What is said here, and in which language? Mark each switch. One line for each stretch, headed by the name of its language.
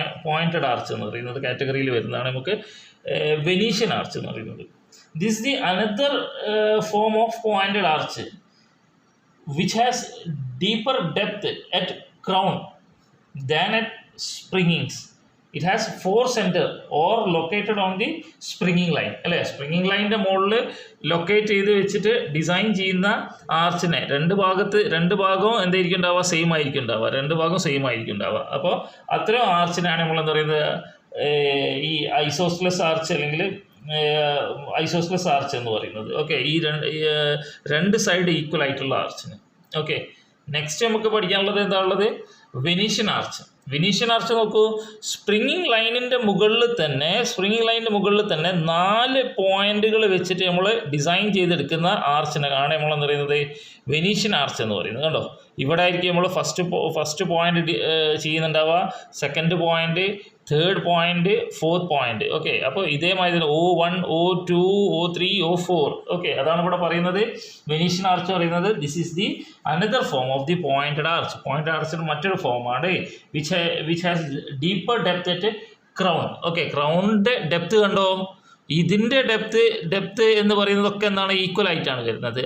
Malayalam: Pointed arch എന്ന് പറയുന്നത് കാറ്റഗറിയിൽ വരുന്നതാണ് നമുക്ക് വെനീഷ്യൻ ആർച്ച് എന്ന് പറയുന്നത്. This the another form of pointed arch
English: which has deeper depth at crown than at springings. It has 4 center or located on the springing line.
Malayalam: അല്ലേ, springing ലൈനിൻ്റെ മുകളിൽ ലൊക്കേറ്റ് ചെയ്ത് വെച്ചിട്ട് ഡിസൈൻ ചെയ്യുന്ന ആർച്ചിനെ രണ്ട് ഭാഗവും എന്തായിരിക്കും ഉണ്ടാവുക? സെയിം ആയിരിക്കും ഉണ്ടാവുക. രണ്ട് ഭാഗവും സെയിം ആയിരിക്കും ഉണ്ടാവുക. അപ്പോൾ അത്തരം ആർച്ചിനാണ് നമ്മൾ എന്താ പറയുന്നത് ഈ ഐസോസ്ലസ് ആർച്ച് അല്ലെങ്കിൽ ഐസോസ്ലസ് ആർച്ച് എന്ന് പറയുന്നത്. ഓക്കെ, ഈ രണ്ട് സൈഡ് ഈക്വൽ ആയിട്ടുള്ള ആർച്ചിന്. ഓക്കെ, നെക്സ്റ്റ് നമുക്ക് പഠിക്കാനുള്ളത് എന്താണുള്ളത്? Venetian arch. വെനീഷ്യൻ ആർച്ച് നോക്കൂ, സ്പ്രിങ്ങിങ് ലൈനിൻ്റെ മുകളിൽ തന്നെ 4 പോയിന്റുകൾ വെച്ചിട്ട് നമ്മൾ ഡിസൈൻ ചെയ്തെടുക്കുന്ന ആർച്ചിനാണ് നമ്മൾ എന്ന് പറയുന്നത് വെനീഷ്യൻ ആർച്ച് എന്ന് പറയുന്നത്. കണ്ടോ, ഇവിടെ ആയിരിക്കും നമ്മൾ first point ചെയ്യുന്നുണ്ടാവുക, second point, third point, fourth point. Okay, അപ്പോൾ ഇതേമാതിരി O1, O2, O3, O4. Okay, അതാണ് ഇവിടെ പറയുന്നത് വെനീഷ്യൻ ആർച്ച് പറയുന്നത്.
English: This is the another form of the pointed arch.
Malayalam: Pointed ആർച്ചിന് മറ്റൊരു ഫോമാണ്
English: Which has deeper depth at crown.
Malayalam: Okay, ക്രൗണിൻ്റെ depth കണ്ടോ, ഇതിൻ്റെ ഡെപ്ത് എന്ന് പറയുന്നതൊക്കെ എന്താണ്? ഈക്വൽ ആയിട്ടാണ് വരുന്നത്.